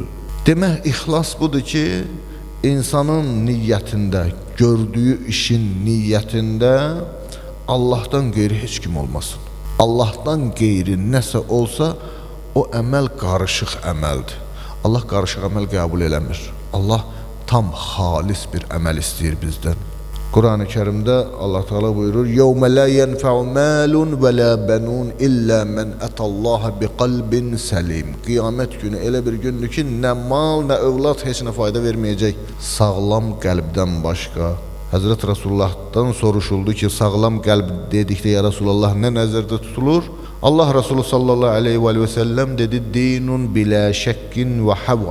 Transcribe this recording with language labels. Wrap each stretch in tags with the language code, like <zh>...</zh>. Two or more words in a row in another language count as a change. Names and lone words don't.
<az>Demək, ixlas budur ki, insanın niyyətində, gördüyü işin niyyətində Allahdan qeyri heç kim olmasın. Allahdan qeyri nəsə olsa, o əməl qarışıq əməldir. Allah qarışıq əməl qəbul eləmir. Allah tam xalis bir əməl istəyir bizdən. Quran-ı Kərimdə Allah Teala buyurur:</az> <ar>"يوم لا ينفع مال ولا بنون إلا من أتى الله بقلب سليم."</ar> <az>Qiyamət günü elə bir gündür ki, nə mal, nə övlad heç nə fayda verməyəcək, sağlam qəlbdən başqa. Həzrət Rasulullah'dan soruşuldu ki, sağlam qəlb dedikdə</az> <ar>يا رسول الله</ar> <az>nə nəzərdə tutulur?</az> <ar>Allah Resulü صلى الله عليه وسلم dedi: "دين بلا شك وهوى."</ar>